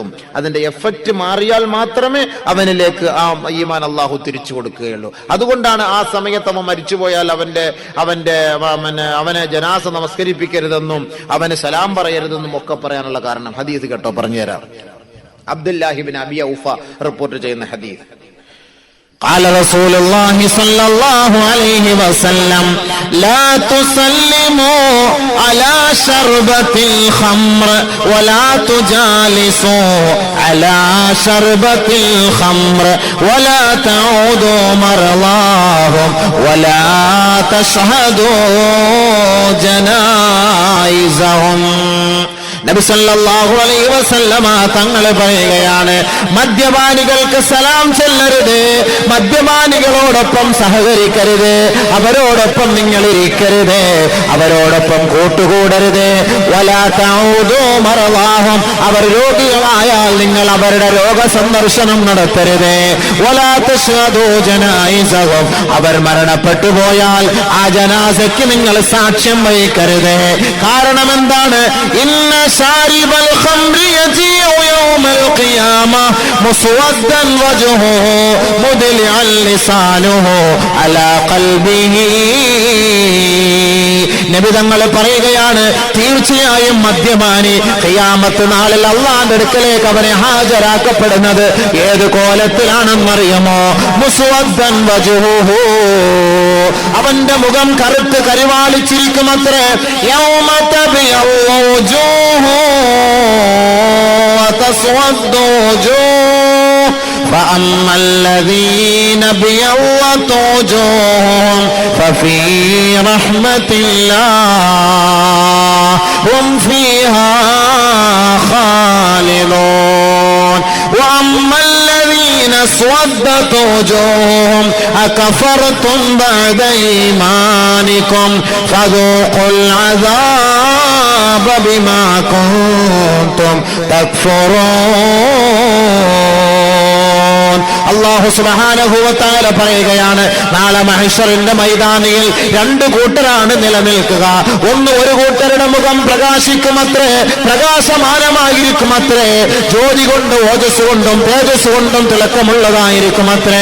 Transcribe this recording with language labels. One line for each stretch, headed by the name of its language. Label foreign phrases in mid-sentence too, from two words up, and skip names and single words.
Malayalam: അതിന്റെ എഫക്റ്റ് മാറിയാൽ മാത്രമേ അവനിലേക്ക് ആ ഈമാൻ അള്ളാഹു തിരിച്ചു കൊടുക്കുകയുള്ളൂ. അതുകൊണ്ടാണ് ആ സമയത്ത് അവൻ മരിച്ചുപോയാൽ അവനെ ജനാസ നമസ്കരിപ്പിക്കരുതെന്നും അവന് സലാം പറയരുതെന്നും ഒക്കെ പറയാനുള്ള കാരണം. ഹദീസ് കേട്ടോ, പറഞ്ഞുതരാം. അബ്ദുല്ലാഹി ഇബ്നു അബി ഔഫ റിപ്പോർട്ട് ചെയ്യുന്ന ഹദീസ്.
Arabic: قال رسول الله صلى الله عليه وسلم لا تسلموا على شربة الخمر ولا تجالسوا على شربة الخمر ولا تعودوا مرضاهم ولا تشهدوا جنائزهم.
Malayalam: നബി
Arabic: صلى الله عليه وسلم
Malayalam: തങ്ങൾ പറയുകയാണ്, മദ്യപാനികൾക്ക് സലാം ചെല്ലരുത്, മദ്യപാനികളോടൊപ്പം സഹകരിക്കരുത്, അവരോടൊപ്പം നിങ്ങൾ ഇരിക്കരുത്, അവരോടൊപ്പം കൂട്ടുകൂടരുത്.
Arabic: ولا تعودوا مرضاهم,
Malayalam: അവർ രോഗികളായാൽ നിങ്ങൾ അവരുടെ രോഗസന്ദർശനം നടത്തരുത്.
Arabic: ولا تشهدوا جنائزهم,
Malayalam: അവർ മരണപ്പെട്ടു പോയാൽ ആ ജനാസയ്ക്ക് നിങ്ങൾ സാക്ഷ്യം വഹിക്കരുത്. കാരണം എന്താണ്?
Arabic: ഇന്ന شارب الخمر يجيء يوم القيامة مسودا وجهه مدلعا لسانه على قلبه.
Malayalam: നബി തങ്ങൾ പറയുകയാണ്, തീർച്ചയായും മദ്യപാനി ഖിയാമത്ത് നാളിൽ അല്ലാഹുവിന്റെ അടുക്കലേക്ക് അവനെ ഹാജരാക്കപ്പെടുന്നത് ഏത് കോലത്തിലാണെന്നറിയുമോ?
Arabic: مسودا وجهه,
Malayalam: അവന്റെ മുഖം കറുത്ത് കരിവാളിച്ചിരിക്കുമത്രേ.
Arabic: يوم تبيض وجوه وتسود وجوه فأما الذين ابيضت وجوههم ففي رحمة الله هم فيها خالدون وأما الذين اسودت وجوههم أكفرتم بعد إيمانكم فذوقوا العذاب بما كنتم تكفرون. الله سبحانه وتعالى
Malayalam: പറയുകയാണ്, നാളെ മഹ്ശറിന്റെ മൈതാനിയിൽ രണ്ട് കൂട്ടരാണ് നിലനിൽക്കുക. ഒന്ന്, ഒരു കൂട്ടരുടെ മുഖം പ്രകാശിക്കുമത്രേ, പ്രകാശമാനമായിരിക്കുമത്രേ, ജ്യോതി കൊണ്ട്, ഓജസ് കൊണ്ടും തേജസ് കൊണ്ടും തിളക്കമുള്ളതായിരിക്കുമത്രേ.